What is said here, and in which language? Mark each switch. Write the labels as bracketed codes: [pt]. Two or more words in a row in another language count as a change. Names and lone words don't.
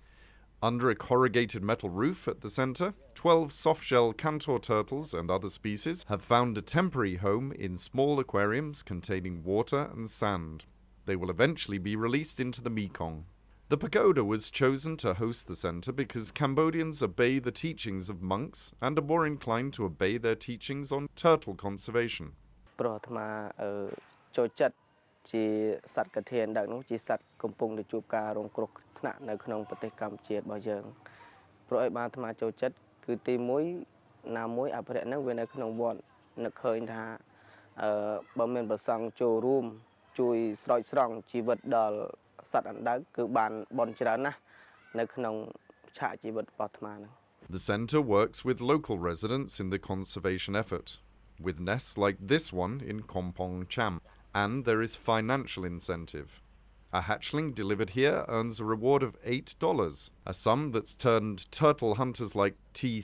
[en] Under a corrugated metal roof at the centre, 12 soft-shell cantor turtles and other species have found a temporary home in small aquariums containing water and sand. They will eventually be released into the Mekong. The pagoda was chosen to host the centre because Cambodians obey the teachings of monks and are more inclined to obey their teachings on turtle conservation. [km] ជាសត្វកធានដឹកនោះជាសត្វកំពុងតែជួបការរងគ្រោះថ្នាក់នៅក្នុងប្រទេសកម្ពុជារបស់យើងព្រោះឲ្យបានអាត្មាចូលចិត្តគឺទី1ណាមួយអភិរក្សនឹងវានៅក្នុងវត្តនឹកឃើញថាបើមានប្រសង់ចូលរួមជួយស្រោចស្រង់ជីវិតដល់សត្វអណ្ដើកគឺបានបន់ច្រើនណាស់នៅក្នុងឆាកជីវិតរបស់អាត្មាហ្នឹង [en] The centre works with local residents in the conservation effort, with nests like this one in Kompong Cham. And there is financial incentive. A hatchling delivered here earns a reward of $8, a sum that's turned turtle hunters like T.